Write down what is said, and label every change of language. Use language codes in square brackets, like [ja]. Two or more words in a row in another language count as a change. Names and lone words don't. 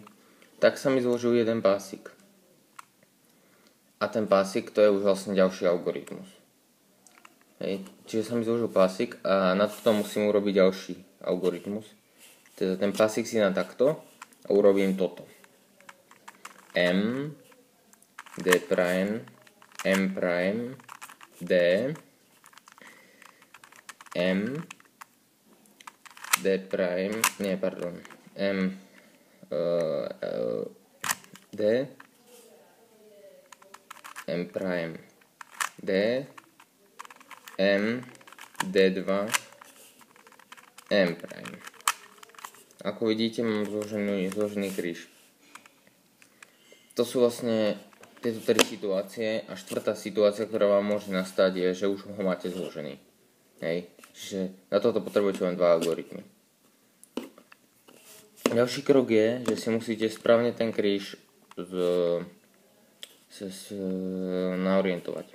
[sk] Tak sa mi zložil jeden pásik. A ten pásik, to je už vlastne ďalší algoritmus. Hej. Čiže sa mi zložil pásik a na to musím urobiť ďalší algoritmus. Teda ten pásik si dám takto a urobím toto. M, D prime, M prime, D, M, D prime, M, D, M prime, D, M, D2, M prime. Ako vidíte, mám zložený kríž. To sú vlastne tieto 3 situácie a štvrtá situácia, ktorá vám môže nastať, je, že už ho máte zložený. Hej. Čiže na toto potrebujete len 2 algoritmy. Ďalší krok je, že si musíte správne ten kríž naorientovať.